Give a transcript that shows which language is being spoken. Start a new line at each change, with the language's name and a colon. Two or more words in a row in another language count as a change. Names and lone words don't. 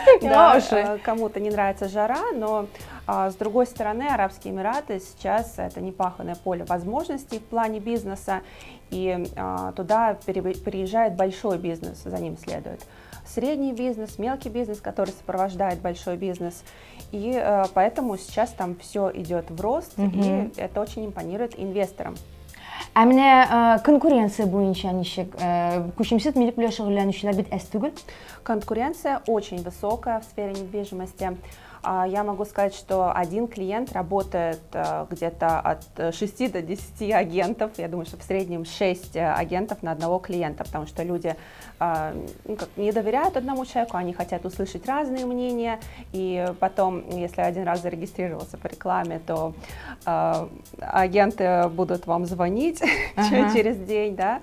Russian: Да, кому-то не нравится жара, но с другой стороны, Арабские Эмираты сейчас это непаханное поле возможностей в плане бизнеса, и туда переезжает большой бизнес, за ним следует средний бизнес, мелкий бизнес, который сопровождает большой бизнес, и поэтому сейчас там все идет в рост, и это очень импонирует инвесторам.
Tatar: А менә конкуренция буенча ничек? Күчемсез милек белән шөгыльләнүчеләр бит әз түгел.
Russian: Конкуренция очень высокая в сфере недвижимости. Я могу сказать, что один клиент работает где-то от 6 до 10 агентов. Я думаю, что в среднем 6 агентов на одного клиента, потому что люди не доверяют одному человеку, они хотят услышать разные мнения, и потом, если один раз зарегистрировался по рекламе, то агенты будут вам звонить через день, да.